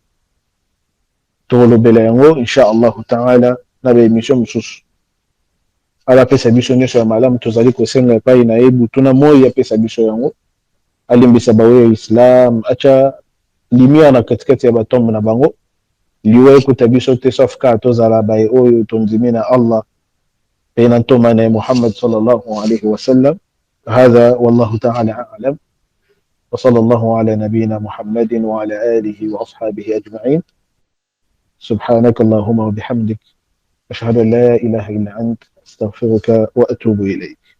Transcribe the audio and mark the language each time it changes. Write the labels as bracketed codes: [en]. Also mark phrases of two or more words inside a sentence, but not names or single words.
[ln] tokolobela yango inshallah taala na baémission mosusu ala pesa biso nyonso ya malamu tozali kosenga epai na ye butuna moi apesa biso yango alimbisa baoyo ya islam acha lumière na katikati ya batombo na bango liwa ekuta biso te sauf ka tozala baye oyo tondimi na Allah pe na ntoma na Muhammad [ar] صلى الله عليه وسلم هذا والله تعالى أعلم وصلى الله على نبينا محمد وعلى آله وأصحابه أجمعين سبحانك اللهم وبحمدك أشهد أن لا إله إلا أنت أستغفرك وأتوب إليك